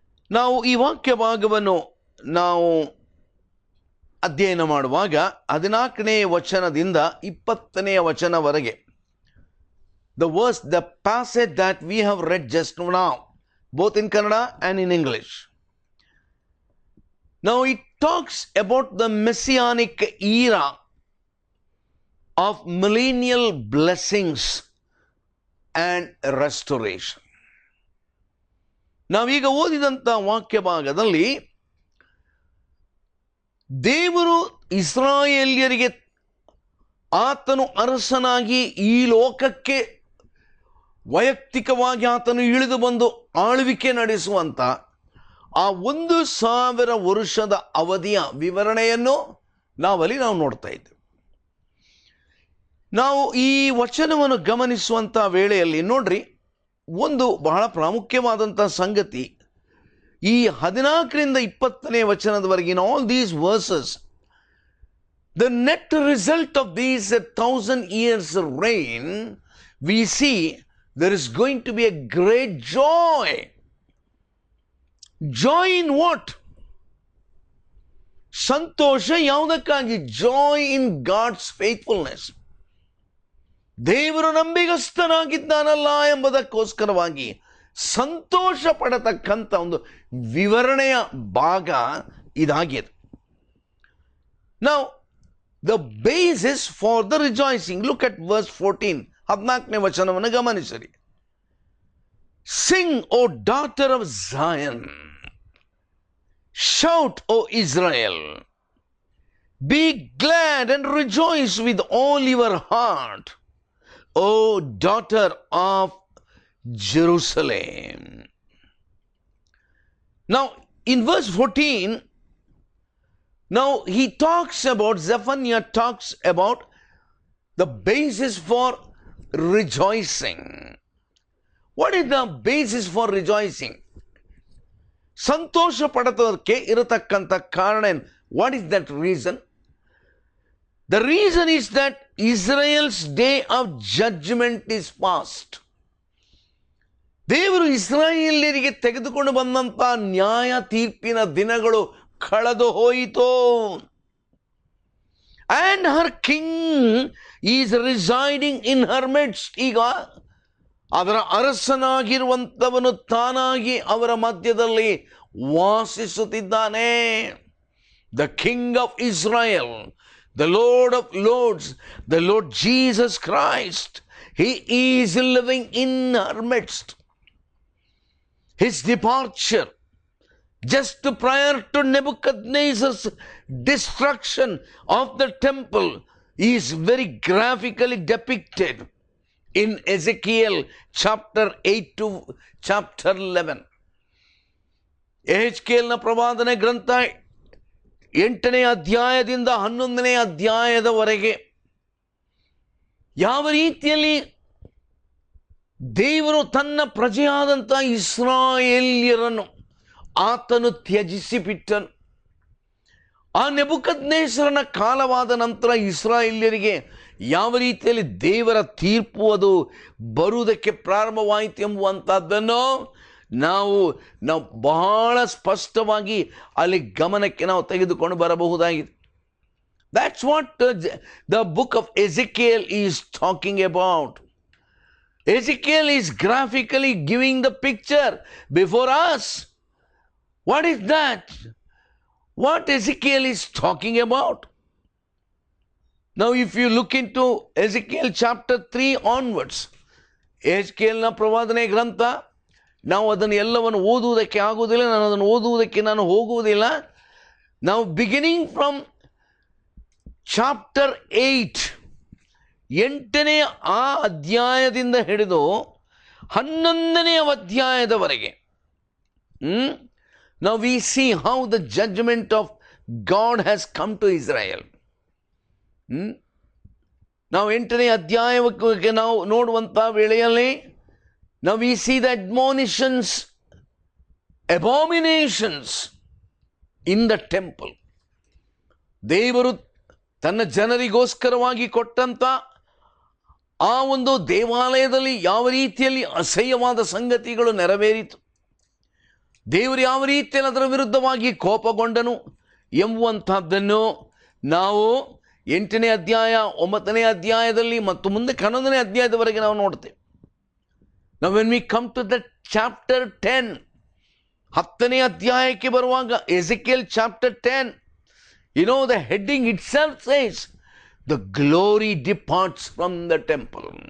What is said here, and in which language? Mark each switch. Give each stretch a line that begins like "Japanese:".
Kannada: ನಾವು ಈ ವಾಕ್ಯ ಭಾಗವನ್ನು ನಾವು ಅಧ್ಯಯನ ಮಾಡುವಾಗ 14ನೇ ವಚನದಿಂದ 20ನೇ ವಚನವರೆಗೆ,
English: the passage that we have read just now, both in Kannada and in English. Now it talks about the messianic era of millennial blessings and restoration.
Kannada: ನಾವೀಗ ಓದಿದಂಥ ವಾಕ್ಯ ಭಾಗದಲ್ಲಿ ದೇವರು ಇಸ್ರಾಯೇಲ್ಯರಿಗೆ ಆತನು ಅರಸನಾಗಿ ಈ ಲೋಕಕ್ಕೆ ವೈಯಕ್ತಿಕವಾಗಿ ಆತನು ಇಳಿದು ಬಂದು ಆಳ್ವಿಕೆ ನಡೆಸುವಂಥ ಆ 1000 ವರ್ಷದ ಅವಧಿಯ ವಿವರಣೆಯನ್ನು ನಾವು ನೋಡ್ತಾ ಇದ್ದೇವೆ. ನಾವು ಈ ವಚನವನ್ನು ಗಮನಿಸುವಂಥ ವೇಳೆಯಲ್ಲಿ ನೋಡ್ರಿ, ಒಂದು ಬಹಳ ಪ್ರಾಮುಖ್ಯವಾದಂಥ ಸಂಗತಿ, ಈ 14ರಿಂದ 20ನೇ ವಚನದವರೆಗಿನ
English: all these verses, the net result of these 1000 years reign, we see there is going to be a great joy. Joy in what?
Kannada: Santhosh ಯಾವುದಕ್ಕಾಗಿ?
English: Joy in God's faithfulness.
Kannada: ದೇವರು ನಂಬಿಗಸ್ತನಾಗಿದ್ದಾನಲ್ಲ ಎಂಬುದಕ್ಕೋಸ್ಕರವಾಗಿ ಸಂತೋಷ ಪಡತಕ್ಕಂಥ ಒಂದು ವಿವರಣೆಯ ಭಾಗ ಇದಾಗಿದೆ.
English: Now, the basis for the rejoicing, look at verse 14,
Kannada: 14ನೇ ವಚನವನ್ನು ಗಮನಿಸಿರಿ.
English: Sing, O daughter of Zion. Shout, O Israel. Be glad and rejoice with all your heart, O daughter of Jerusalem. Now, in verse 14, now he talks about, Zephaniah talks about the basis for rejoicing. What is the basis for rejoicing?
Kannada: ಸಂತೋಷ ಪಡೋದಕ್ಕೆ ಇರತಕ್ಕಂಥ ಕಾರಣ ಏನು?
English: What is that reason? The reason is that Israel's day of judgment is past.
Kannada: ದೇವರು ಇಸ್ರಾಯೇಲ್ಯರಿಗೆ ತೆಗೆದುಕೊಂಡು ಬಂದಂಥ ನ್ಯಾಯ ತೀರ್ಪಿನ ದಿನಗಳು ಕಳೆದು ಹೋಯಿತು.
English: And her king is residing in her midst.
Kannada: ಈಗ ಅದರ ಅರಸನಾಗಿರುವಂಥವನು ತಾನಾಗಿ ಅವರ ಮಧ್ಯದಲ್ಲಿ ವಾಸಿಸುತ್ತಿದ್ದಾನೆ.
English: The King of Israel, the Lord of Lords, the Lord Jesus Christ, He is living in our midst. His departure Just prior to Nebuchadnezzar's destruction of the temple is very graphically depicted in Ezekiel chapter 8 to chapter 11.
Kannada: ಎಹೆಜ್ಕೇಲನ ಪ್ರವಾದನೆ ಗ್ರಂಥ 8ನೇ ಅಧ್ಯಾಯದಿಂದ 11ನೇ ಅಧ್ಯಾಯದವರೆಗೆ ಯಾವ ರೀತಿಯಲ್ಲಿ ದೇವರು ತನ್ನ ಪ್ರಜೆಯಾದಂಥ ಇಸ್ರಾಯೇಲ್ಯರನ್ನು ಆತನು ತ್ಯಜಿಸಿ ಬಿಟ್ಟನು. ಆ ನೆಬೂಕದ್ನೆಚ್ಚರನ ಕಾಲವಾದ ನಂತರ ಇಸ್ರಾಯೇಲ್ಯರಿಗೆ ಯಾವ ರೀತಿಯಲ್ಲಿ ದೇವರ ತೀರ್ಪು ಅದು ಬರುವುದಕ್ಕೆ ಪ್ರಾರಂಭವಾಯಿತು ಎಂಬುವಂಥದ್ದನ್ನು ನಾವು ಬಹಳ ಸ್ಪಷ್ಟವಾಗಿ ಅಲ್ಲಿ ಗಮನಕ್ಕೆ ನಾವು ತೆಗೆದುಕೊಂಡು ಬರಬಹುದಾಗಿದೆ.
English: That's what the book of Ezekiel is talking about. Ezekiel is graphically giving the picture before us. What is that? What Ezekiel is talking about? Now if you look into Ezekiel chapter 3 onwards,
Kannada: ಎಹೆಜ್ಕೇಲನ ಪ್ರವಾದನೆ ಗ್ರಂಥ, ನಾವು ಅದನ್ನು ಎಲ್ಲವನ್ನು ಓದುವುದಕ್ಕೆ ಆಗುವುದಿಲ್ಲ, ನಾನು ಅದನ್ನು ಓದುವುದಕ್ಕೆ ಹೋಗುವುದಿಲ್ಲ.
English: ನಾವು beginning from chapter 8,
Kannada: 8ನೇ ಆ ಅಧ್ಯಾಯದಿಂದ ಹಿಡಿದು 11ನೇ ಅಧ್ಯಾಯದವರೆಗೆ
English: now we see how the judgment of God has come to Israel.
Kannada: ನಾವು 8ನೇ ಅಧ್ಯಾಯಕ್ಕೆ ನಾವು ನೋಡುವಂಥ ವೇಳೆಯಲ್ಲಿ
English: now we see the admonitions, abominations in the temple.
Kannada: ದೇವರು ತನ್ನ ಜನರಿಗೋಸ್ಕರವಾಗಿ ಕೊಟ್ಟಂಥ ಆ ಒಂದು ದೇವಾಲಯದಲ್ಲಿ ಯಾವ ರೀತಿಯಲ್ಲಿ ಅಸಹ್ಯವಾದ ಸಂಗತಿಗಳು ನೆರವೇರಿತು, ದೇವರು ಯಾವ ರೀತಿಯಲ್ಲಿ ಅದರ ವಿರುದ್ಧವಾಗಿ ಕೋಪಗೊಂಡನು ಎಂಬುವಂಥದ್ದನ್ನು ನಾವು 8ನೇ ಅಧ್ಯಾಯ 9ನೇ ಅಧ್ಯಾಯದಲ್ಲಿ ಮತ್ತು ಮುಂದೆ 11ನೇ ಅಧ್ಯಾಯದವರೆಗೆ ನಾವು ನೋಡ್ತೇವೆ.
English: Now when we come to the chapter 10,
Kannada: 10ನೇ ಅಧ್ಯಾಯಕ್ಕೆ ಬರುವಾಗ
English: Ezekiel chapter 10, you know the heading itself says, the glory departs from the temple.